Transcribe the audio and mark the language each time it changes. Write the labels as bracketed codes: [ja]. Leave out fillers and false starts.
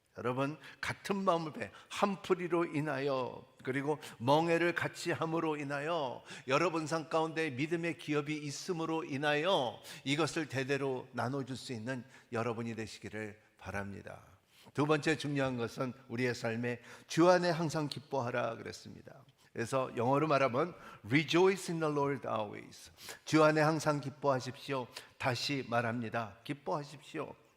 [ko] 여러분, 같은 마음을 한풀이로 인하여, 그리고 멍에를 같이 함으로 인하여, 여러분 삶 가운데 믿음의 기업이 있음으로 인하여 이것을 대대로 나눠줄 수 있는 여러분이 되시기를 바랍니다. 두 번째 중요한 것은 우리의 삶에 주 안에 항상 기뻐하라 그랬습니다. 그래서 영어로 말하면 [en] Rejoice in the Lord always. [ko] 주 안에 항상 기뻐하십시오. 다시 말합니다. 기뻐하십시오.